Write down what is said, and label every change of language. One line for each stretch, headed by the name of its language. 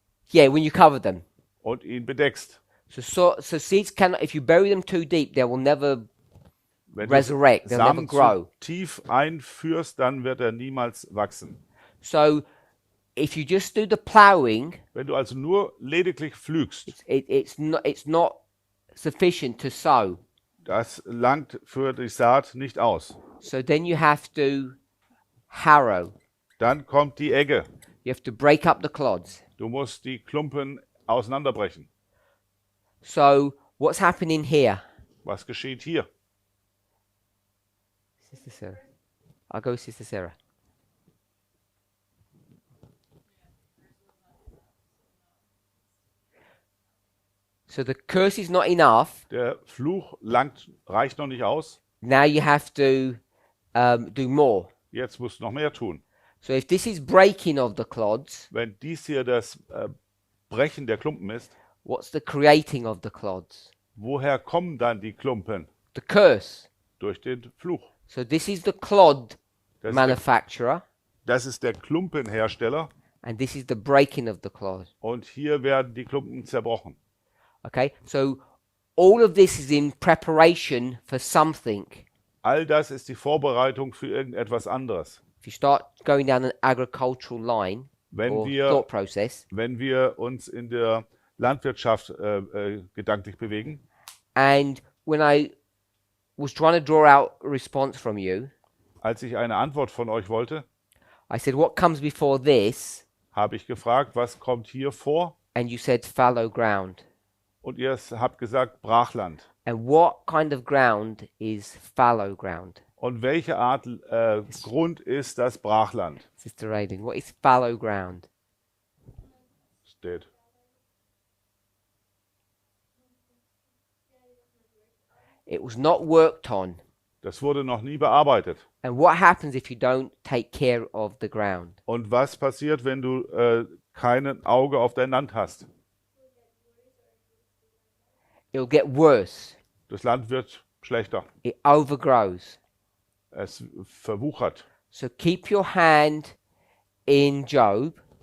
English: Yeah, when you cover them.
German: und ihn bedeckst?
English: So seeds cannot, if you bury them too deep, they will never
German: Wenn
English: resurrect,
German: du
English: they'll never
German: Samen
English: grow.
German: zu tief einführst, dann wird er niemals wachsen.
English: So if you just do the ploughing,
German: Wenn du also nur lediglich pflügst,
English: it's not sufficient to sow.
German: das langt für die Saat nicht aus.
English: So then you have to harrow.
German: Dann kommt die Egge.
English: You have to break up the clods.
German: Du musst die Klumpen auseinanderbrechen.
English: So what's happening here?
German: Was geschieht hier?
English: Sister Sarah. I'll go with Sister Sarah. So the curse is not enough.
German: Der Fluch reicht noch nicht aus.
English: Now you have to do more.
German: Jetzt musst du noch mehr tun.
English: So if this is breaking of the clods,
German: Wenn dies hier das Brechen der Klumpen ist,
English: what's the creating of the clods?
German: woher kommen dann die Klumpen?
English: The curse.
German: Durch den Fluch.
English: So this is the clod
German: Das ist der,
English: manufacturer,
German: das ist der Klumpenhersteller
English: and this is the breaking of the clod.
German: und hier werden die Klumpen zerbrochen.
English: Okay, so all of this is in preparation for something.
German: All das ist die Vorbereitung für irgendetwas anderes.
English: If you start going down an agricultural line
German: Wenn
English: or
German: wir,
English: thought process,
German: wenn wir uns in der Landwirtschaft gedanklich bewegen,
English: and when I was trying to draw out a response from you,
German: Als ich eine Antwort von euch wollte,
English: I said, what comes before this?
German: habe ich gefragt, was kommt hier vor?
English: And you said fallow ground.
German: Und ihr habt gesagt Brachland.
English: And what kind of ground is fallow ground?
German: Und welche Art Grund ist das Brachland?
English: Sister Aileen, what is fallow ground?
German: Steht.
English: It was not worked on.
German: Das wurde noch nie bearbeitet.
English: And what happens if you don't take care of the ground?
German: Und was passiert, wenn du kein Auge auf dein Land hast?
English: It'll get worse.
German: Das Land wird schlechter.
English: It overgrows.
German: Es verwuchert.
English: So keep your hand in Job